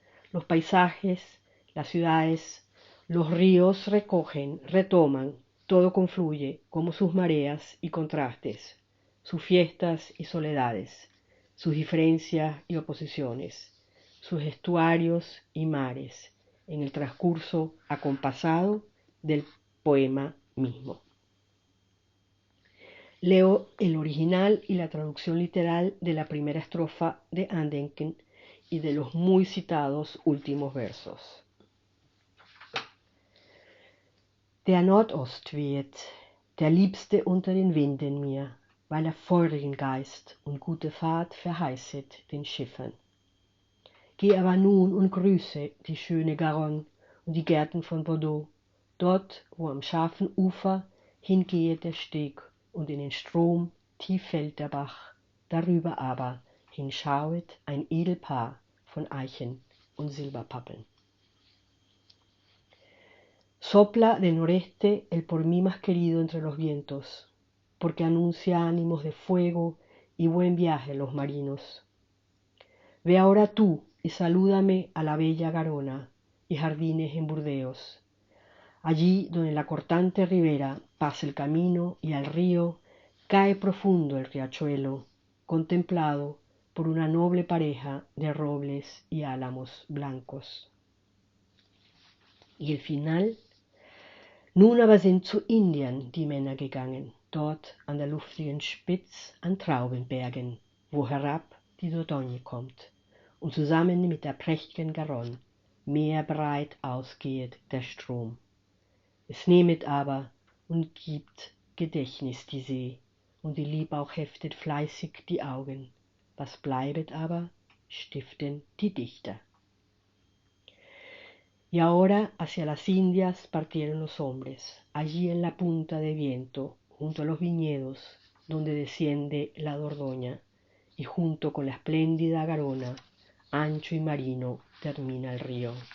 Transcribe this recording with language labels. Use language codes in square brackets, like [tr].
[es] Los paisajes, las ciudades, los ríos recogen, retoman, todo confluye como sus mareas y contrastes, sus fiestas y soledades, sus diferencias y oposiciones, sus estuarios y mares, en el transcurso acompasado del poema mismo. Leo el original y la traducción literal de la primera estrofa de Andenken y de los muy citados últimos versos. [de] Der Nordost weht, der Liebste unter den Winden mir, weil feurigen Geist und gute Fahrt verheißet den Schiffern. Geh aber nun und grüße die schöne Garonne und die Gärten von Bordeaux, dort, wo am scharfen Ufer hingehet der Steg und in den Strom tief fällt der Bach, darüber aber hinschauet ein Edelpaar von Eichen und Silberpappeln. [es] Sopla del noreste el por mí más querido entre los vientos, porque anuncia ánimos de fuego y buen viaje a los marinos. Ve ahora tú y salúdame a la bella Garona y jardines en Burdeos, allí donde la cortante ribera pasa el camino y al río cae profundo el riachuelo, contemplado por una noble pareja de robles y álamos blancos. Y el final: [de] Nun aber sind zu Indien die Männer gegangen, dort an der luftigen Spitz an Traubenbergen, wo herab die Dordogne kommt und zusammen mit der prächtigen Garonne meerbreit ausgehet der Strom. Es nehmet aber und gibt Gedächtnis die See, und die Lieb auch heftet fleißig die Augen. Was bleibet aber, stiften die Dichter. [es] Y ahora hacia las Indias partieron los hombres, allí en la punta de viento, junto a los viñedos, donde desciende la Dordoña, y junto con la espléndida Garona, ancho y marino, termina el río.